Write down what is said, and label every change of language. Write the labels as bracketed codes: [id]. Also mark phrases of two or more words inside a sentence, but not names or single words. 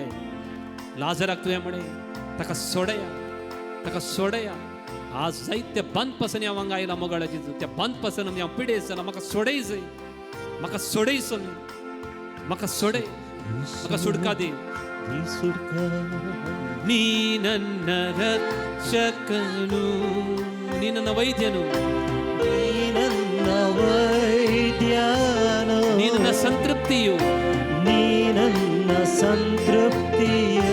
[kok] लाजराक तुवें म्हणे ताका सोडया, ताका सोडया. आज जायते बंद पासून हांव हांगा आयला मोगाळा जेजू, त्या बंद पासून हांव पिडेस जाला. म्हाका सोडय जाय, म्हाका सोडय सोमी, म्हाका सोडय, म्हाका सुडका दी. [kn] ನೀ ನನ್ನ ರಕ್ಷಕನು, ನೀ ನನ್ನ ವೈದ್ಯನು, ನೀ ನನ್ನ ವೈದ್ಯನು, ನೀ ನನ್ನ ಸಂತೃಪ್ತಿಯು, ನೀ ನನ್ನ ಸಂತೃಪ್ತಿಯು,